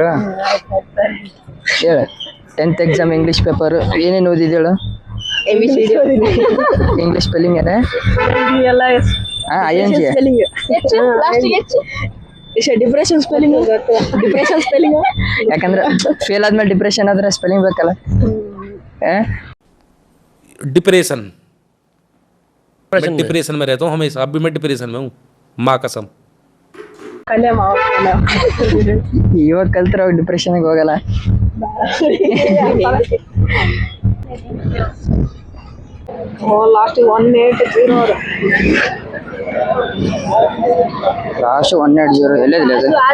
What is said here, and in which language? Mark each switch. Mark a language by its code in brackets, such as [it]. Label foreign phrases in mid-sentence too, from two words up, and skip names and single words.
[kn] ಹೇಳು 10th [en] exam English paper [kn] ಏನೇನು ಓದಿದೇಳು? [en] English spelling [kn] ಏನ? ING [en] depression spelling. depression spelling [kn] ಯಾಕಂದ್ರೆ ಫೇಲ್ ಆದ್ಮೇಲೆ ಡಿಪ್ರೆಷನ್ ಆದ್ರೆ ಸ್ಪೆಲ್ಲಿಂಗ್ ಬೇಕಲ್ಲ. [hi] डिप्रेशन मैं डिप्रेशन में रहता हूँ हमेशा, अब भी मैं डिप्रेशन में हूँ, माँ कसम. [kn] ಇವಾಗ ಕಲ್ತ್ರ ಡಿಪ್ರೆಷನ್ಗೆ ಹೋಗಲ್ಲ. ಲಾಸ್ಟ್ 180 ಲಾಸ್ಟ್ 180 ಎಲ್ಲದಿಲ್ಲ ಅದು?